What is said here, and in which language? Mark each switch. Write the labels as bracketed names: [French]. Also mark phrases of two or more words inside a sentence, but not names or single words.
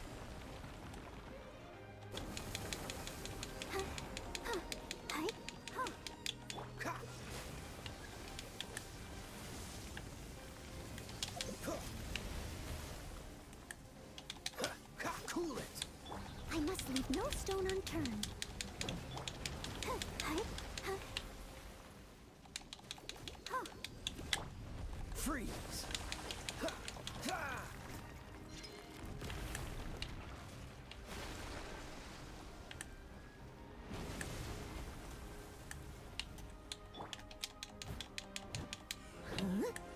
[English] Huh. Huh. Hi. Huh. Ha. Huh. Ha. Ha. Cool it. I must leave no stone unturned. Huh. Hi. Huh. Huh. Freeze. Ha. Ha. Huh?